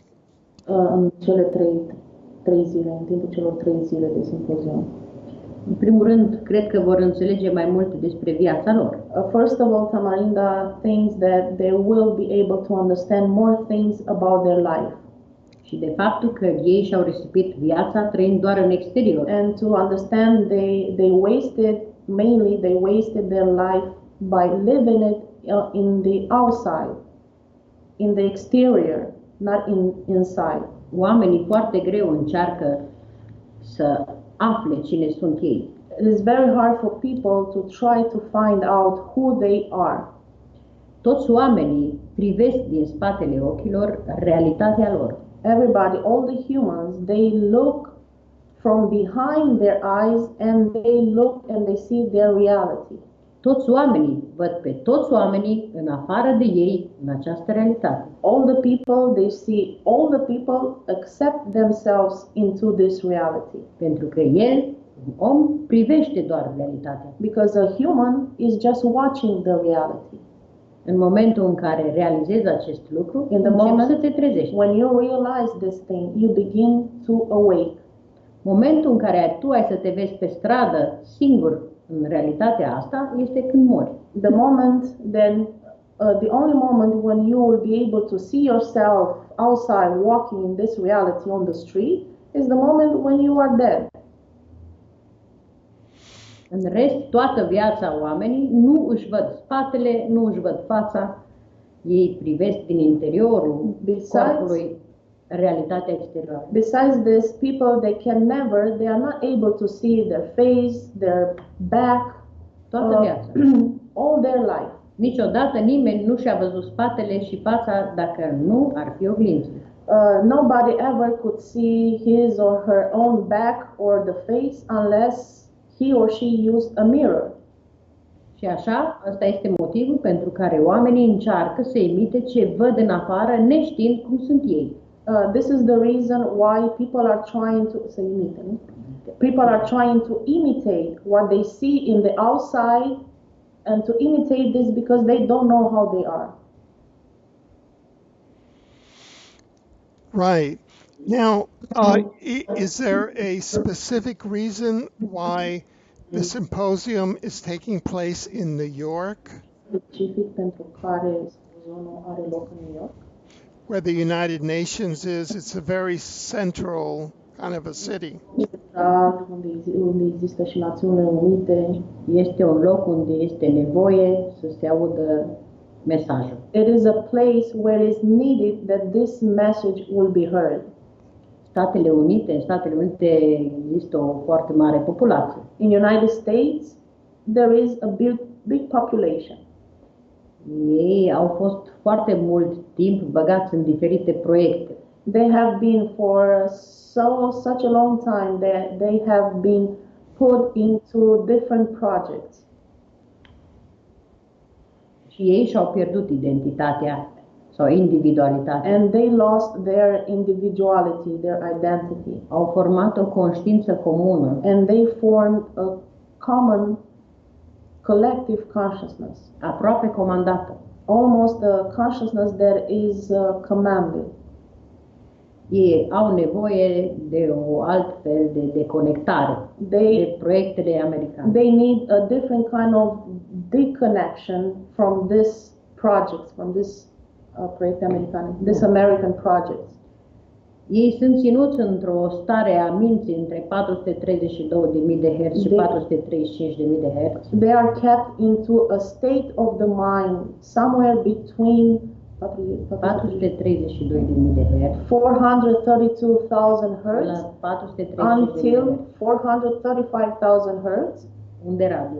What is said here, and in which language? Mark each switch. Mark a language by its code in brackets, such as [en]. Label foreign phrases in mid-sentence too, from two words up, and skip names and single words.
[ro] În cele trei zile, în timpul celor 3 zile de simpozion. În primul rând, cred că vor înțelege mai multe despre viața lor. [en] First of all, Tamarinda thinks that they will be able to understand more things about their life. [ro] Și de faptul că ei și-au risipit viața trăind doar în exterior. [en] And to understand they wasted their life by living it in the outside, in the exterior, not inside. [ro] Oamenii foarte greu încearcă să afle cine sunt ei. [en] It is very hard for people to try to find out who they are. [ro] Toți oamenii privesc din spatele ochilor realitatea lor. [en] Everybody, all the humans, they look from behind their eyes and they see their reality. [ro] Toți oamenii văd pe toți oamenii în afară de ei în această realitate. [en] All the people, they see all the people accept themselves into this reality. [ro] Pentru că el, un om, privește doar realitatea. [en] Because a human is just watching the reality. [ro] În momentul în care realizezi acest lucru, [en] in the moment [ro] să te trezești. [en] When you realize this thing, you begin to awake. [ro] Momentul în care tu ai să te vezi pe stradă singur în realitatea asta este când mori. [en] The only moment when you will be able to see yourself outside walking in this reality on the street is the moment when you are dead. [ro] În rest, toată viața oamenii nu își văd spatele, nu își văd fața, ei privesc din interiorul corpului realitatea exterioară. [en] Besides this, people they are not able to see their face, their back, [ro] toată viața. [en] All their life. [ro] Niciodată nimeni nu și-a văzut spatele și fața dacă nu ar fi oglinzi. [en] Nobody ever could see his or her own back or the face unless he or she used a mirror. [ro] Și așa, ăsta este motivul pentru care oamenii încearcă să imite ce văd în afară, neștiind cum sunt ei. [en] This is the reason why people are trying to imitate what they see in the outside, and to imitate this because they don't know how they are. Right. Now, is there a specific reason why the symposium is taking place in New York? [ro] Specific pentru care simpozionul are loc în New York? [en] Where the United Nations is, it's a very central kind of a city. [ro] Unde există și Națiunile Unite, este un loc unde este nevoie să se audă mesajul. [en] It is a place where it is needed that this message will be heard. [ro] În Statele Unite există o foarte mare populație. [en] In United States, there is a big population. [ro] Ei au fost foarte mult timp băgați în diferite proiecte. [en] They have been for such a long time that they have been put into different projects. [ro] Și ei și-au pierdut identitatea sau individualitate. [en] And they lost their individuality, their identity. [ro] Au format o conștiință comună. [en] And they formed a common collective consciousness. [ro] Aproape comandată. [en] Almost a consciousness that is commanded. [ro] Ei au nevoie de o altfel de conectare de proiectele americane. [en] They need a different kind of deconnection from this project, from this [ro] proiecte americane, [en] this American project. [ro] Ei sunt ținuți într-o stare a minții între 432.000 de Hz și 435.000 de Hz. [en] They are kept into a state of the mind somewhere between [ro] 432.000 de Hz [en] 432,000 Hz [ro] la 435.000 [en] until 435,000 Hz [ro] unde radio.